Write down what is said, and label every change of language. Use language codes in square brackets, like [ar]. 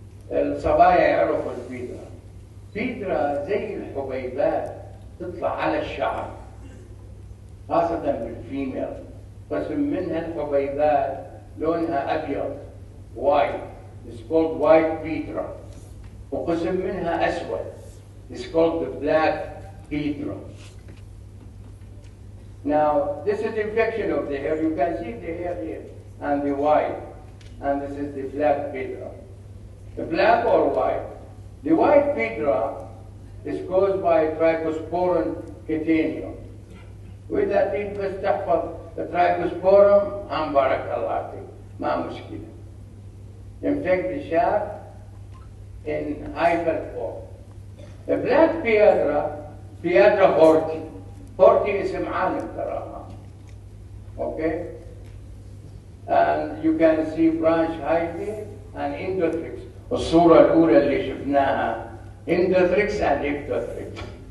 [ar] الصبايا يعرفوا البيدرا. بيدرا زي الحبيبات تطلع على الشعر، خاصة بالفيميل. قسم منها الحبيبات لونها أبيض white. [en] It's called white petra. [ar] وقسم منها أسود. [en] It's called the black petra. Now, this is infection of the hair. You can see the hair here and the white. And this is the black petra. The black or white. The white petra is caused by Trichosporum catenium. [ar] وإذا تريد بس تحفظ Trichosporum عن بارك الله فيك، ما مشكلة. [en] Infect the shaft in hyphal form. The black Piedra horti. [ar] Horti اسم عالم تراها. [en] Okay? And you can see branch hyphae and endothrix. [ar] الصورة الأولى اللي شفناها endothrix and ectothrix.